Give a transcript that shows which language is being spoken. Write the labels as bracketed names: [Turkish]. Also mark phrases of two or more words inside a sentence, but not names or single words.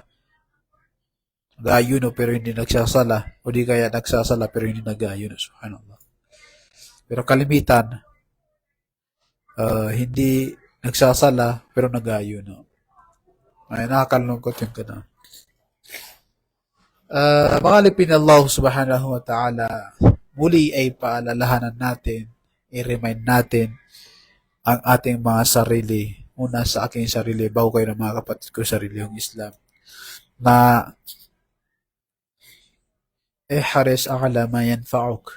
[Filipino] Nag-aayuno pero hindi nagsasala, o di kaya nagsasala pero hindi nag-aayuno. Subhanallah. Pero kalimitan, hindi nagsasala pero nag-aayuno. Ay nakakalungkot yung gano'n. Mga alipin Allah [Arabic] سبحانه وتعالى, [Filipino] muli ay paalalahanan natin, i-remind natin ang ating mga sarili, una sa aking sarili, bago kayo ng mga kapatid ko sa relihiyong Islam, na [Arabic] احرص على ما ينفعك.